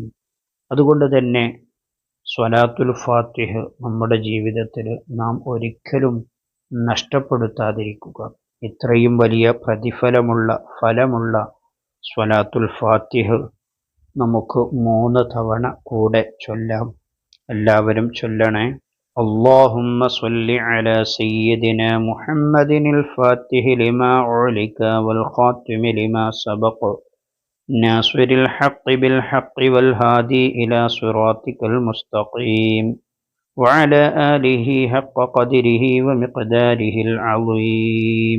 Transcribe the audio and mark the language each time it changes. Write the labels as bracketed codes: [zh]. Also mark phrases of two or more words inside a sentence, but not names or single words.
[ml] അതുകൊണ്ട് തന്നെ സ്വലാത്തുൽ ഫാത്തിഹ് നമ്മുടെ ജീവിതത്തിൽ നാം ഒരിക്കലും നഷ്ടപ്പെടുത്താതിരിക്കുക. ഇത്രയും വലിയ ഫലമുള്ള സ്വലാത്തുൽ ഫാത്തിഹ് നമുക്ക് 3 തവണ കൂടെ ചൊല്ലാം. എല്ലാവരും ചൊല്ലണേ. [ar] اللهم صل على سيدنا محمد الفاتح لما أغلق والخاتم لما سبق ناصر الحق بالحق والهادي إلى صراطك المستقيم وعلى آله حق قدره ومقداره العظيم.